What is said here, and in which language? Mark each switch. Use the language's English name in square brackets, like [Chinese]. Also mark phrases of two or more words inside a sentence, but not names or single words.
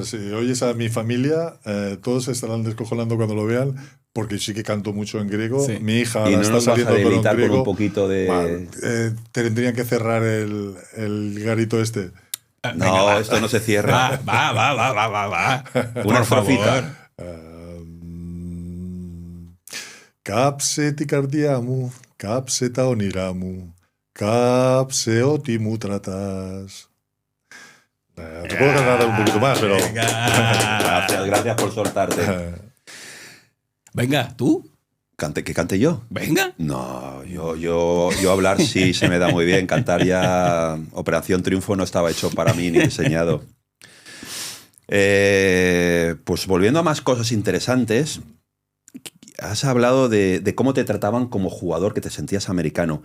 [Spanish] Si oyes a mi familia, todos se estarán descojonando cuando lo vean, porque sí que canto mucho en griego. Sí. Mi hija Y ahora no está nos vas a saliendo con un deleitar con griego. un poquito de... Bueno, tendrían que cerrar el garito este. No, Venga, esto no se cierra. Va. Una Por favor. estrofita. [Greek] Κάψε την καρδιά μου, κάψε τα όνειρά μου, κάψε ό,τι μου τρατάς. [Spanish] Te puedo cantar un poquito más, pero... Venga. Gracias por soltarte. Venga, ¿tú? ¿Que cante yo? Venga. No, yo hablar sí se me da muy bien. Cantar ya... Operación Triunfo no estaba hecho para mí ni diseñado. Pues volviendo a más cosas interesantes, has hablado de cómo te trataban como jugador, que te sentías americano.